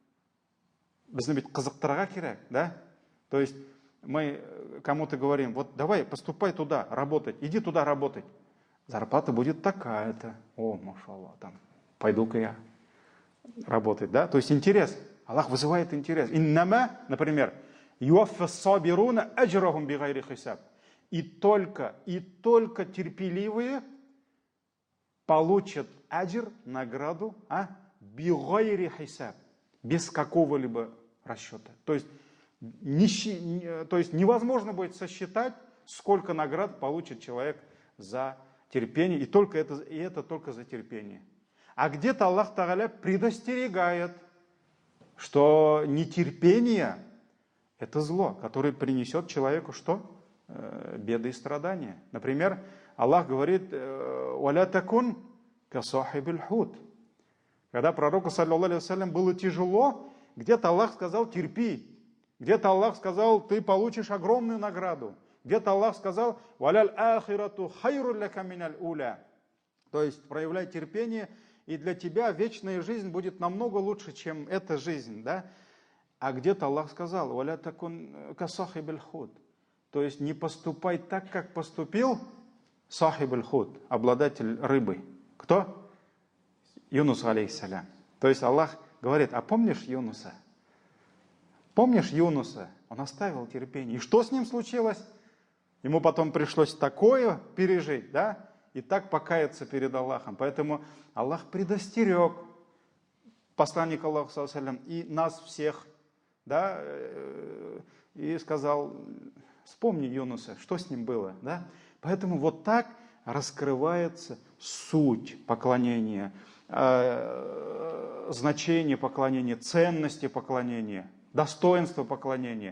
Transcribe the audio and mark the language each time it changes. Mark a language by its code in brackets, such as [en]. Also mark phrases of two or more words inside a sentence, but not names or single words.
[ru] Да? То есть мы кому-то говорим, вот давай, поступай туда, работать, иди туда работать. Зарплата будет такая-то. О, машаллах, там, пойду-ка я работать. Да? То есть интерес. Аллах вызывает интерес. Иннама, например, [ar] يوفى الصابرون أجرهم بغير حساب. [ru] И только терпеливые получат аджр, награду, [ar] بغير حساب, [ru] без какого-либо расчета. То есть невозможно будет сосчитать, сколько наград получит человек за терпение, и это только за терпение. А где-то [ar] الله تعالى [ru] предостерегает, что нетерпение – это зло, которое принесет человеку что? Беды и страдания. Например, Аллах говорит: [ar] «ولا تكن كصاحب الحوت». [ru] Когда пророку, [ar] صلى الله عليه وسلم, [ru] было тяжело, где-то Аллах сказал: терпи. Где-то Аллах сказал: ты получишь огромную награду. Где-то Аллах сказал: [ar] «وللآخرة خير لك من الأولى». [ru] То есть проявляй терпение, и для тебя вечная жизнь будет намного лучше, чем эта жизнь. Да? А где-то Аллах сказал: [ar] «ولا تكن كصاحب الحوت». [ru] То есть не поступай так, как поступил [ar] صاحب الحوت, [ru] обладатель рыбы. Кто? Юнус алейхиссалям. То есть Аллах говорит: а помнишь Юнуса? Помнишь Юнуса? Он оставил терпение. И что с ним случилось? Ему потом пришлось такое пережить, да? И так покаяться перед Аллахом. Поэтому Аллах предостерег посланника Аллаха, [ar] صلى الله عليه وسلم, [ru] и нас всех, да, и сказал: вспомни Юнуса, что с ним было. Да? Поэтому вот так раскрывается суть поклонения, значение поклонения, ценности поклонения, достоинство поклонения.